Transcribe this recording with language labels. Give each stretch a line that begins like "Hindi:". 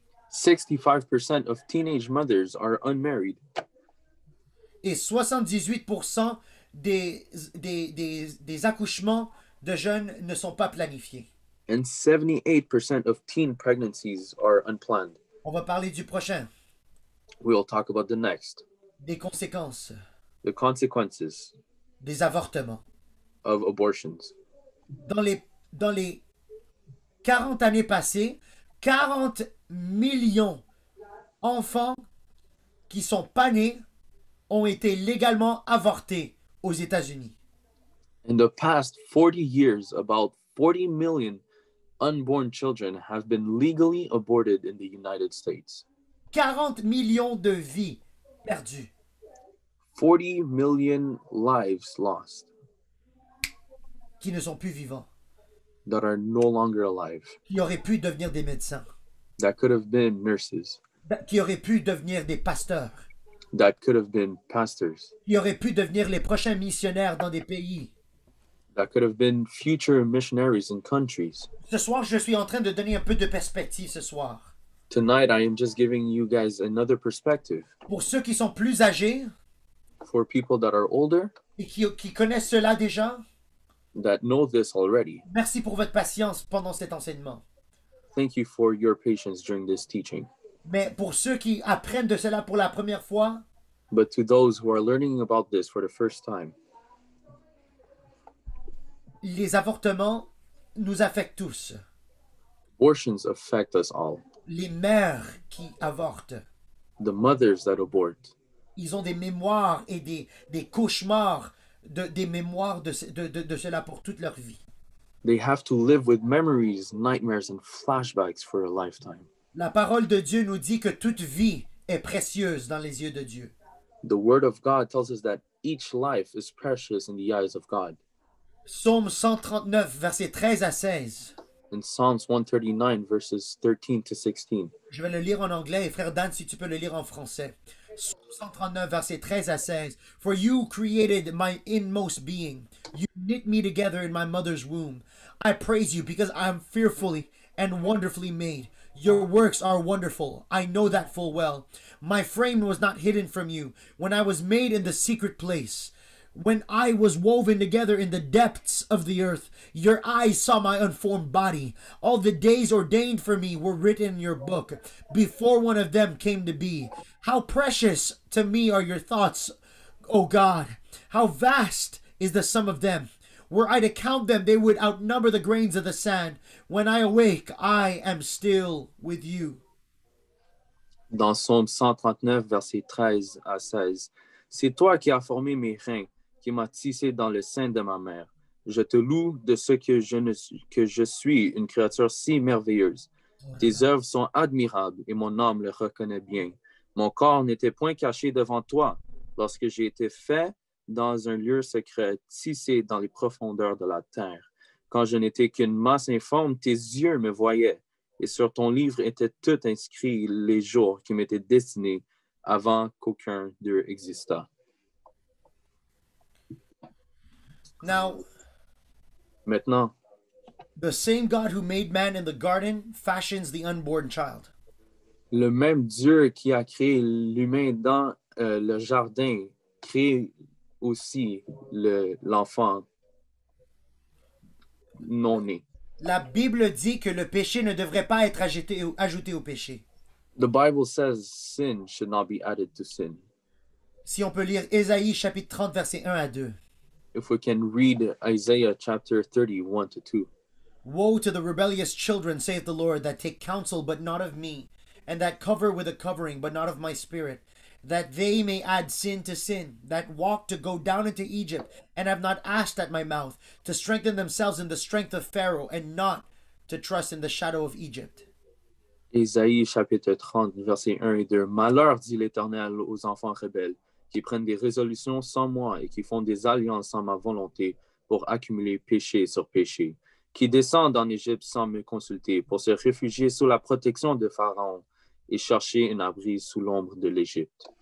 English: 65% of teenage mothers are unmarried.
French: Et 78% des accouchements de jeunes ne sont pas planifiés.
English: And 78% of teen pregnancies are unplanned.
French: On va parler du prochain,
English: We'll talk about the next.
French: des conséquences,
English: The consequences
French: des avortements.
English: of abortions.
French: Dans les 40 années passées, 40 millions d'enfants qui sont pas nés ont été légalement avortés aux États-Unis.
English: In the past 40 years, about 40 million unborn children have been legally aborted in the United States.
French: 40 millions de vies perdues.
English: 40 million lives lost
French: Qui ne sont plus vivants,
English: that are no longer alive,
French: qui auraient pu devenir des médecins,
English: that could have been nurses,
French: qui auraient pu devenir des pasteurs,
English: that could have been pastors,
French: qui auraient pu devenir les prochains missionnaires dans des pays.
English: that could have been future missionaries in countries.
French: Ce soir, je suis en train de donner un peu de perspective ce soir.
English: Tonight, I am just giving you guys another perspective.
French: Pour ceux qui sont plus âgés
English: For people that are older,
French: et qui connaissent cela déjà,
English: that know this already,
French: merci pour votre patience pendant cet enseignement.
English: thank you for your patience during this teaching.
French: Mais pour ceux qui apprennent de cela pour la première fois,
English: But to those who are learning about this for the first time,
French: les avortements nous affectent tous.
English: abortions affect us all.
French: Les mères qui avortent,
English: The mothers that abort,
French: ils ont des mémoires et des cauchemars, des mémoires de cela pour toute leur vie.
English: they have to live with memories, nightmares, and flashbacks for a lifetime.
French: La parole de Dieu nous dit que toute vie est précieuse dans les yeux de Dieu.
English: The word of God tells us that each life is precious in the eyes of God.
French: Psaume 139, versets 13 à 16.
English: In Psalms 139, verses 13 to 16.
French: Je vais le lire en anglais et frère Dan, si tu peux le lire en français. Psaume 139, versets 13 à 16.
English: For you created my inmost being. You knit me together in my mother's womb. I praise you because I am fearfully and wonderfully made. Your works are wonderful. I know that full well. My frame was not hidden from you when I was made in the secret place. When I was woven together in the depths of the earth, your eyes saw my unformed body. All the days ordained for me were written in your book, before one of them came to be. How precious to me are your thoughts, O God! How vast is the sum of them! Were I to count them, they would outnumber the grains of the sand. When I awake, I am still with you.
French: Dans Psaume 139, versets 13 à 16. C'est toi qui as formé mes reins, qui m'as tissé dans le sein de ma mère. Je te loue de ce que je suis une créature si merveilleuse. Tes œuvres sont admirables et mon âme le reconnaît bien. Mon corps n'était point caché devant toi lorsque j'ai été fait dans un lieu secret, tissé dans les profondeurs de la terre. Quand je n'étais qu'une masse informe, tes yeux me voyaient, et sur ton livre étaient tout inscrits les jours qui m'étaient destinés avant qu'aucun d'eux existât.
English: Now,
French: Maintenant,
English: the same God who made man in the garden fashions the unborn child.
French: le même Dieu qui a créé l'humain dans le jardin crée aussi l'enfant non-né. La Bible dit que le péché ne devrait pas être ajouté au péché.
English: The Bible says sin should not be added to sin.
French: Si on peut lire Ésaïe chapitre 30 versets 1 à 2.
English: If we can read Isaiah chapter 30, 1 to 2. Woe to the rebellious children, saith the Lord, that take counsel, but not of me, and that cover with a covering, but not of my spirit, that they may add sin to sin, that walk to go down into Egypt, and have not asked at my mouth, to strengthen themselves in the strength of Pharaoh, and not to trust in the shadow of Egypt.
French: Ésaïe chapitre 30, versets 1 et 2. Malheur, dit l'Éternel aux enfants rebelles, qui prennent des résolutions sans moi et qui font des alliances sans ma volonté pour accumuler péché sur péché, qui descendent en Égypte sans me consulter pour se réfugier sous la protection de Pharaon et chercher un abri sous l'ombre de l'Égypte.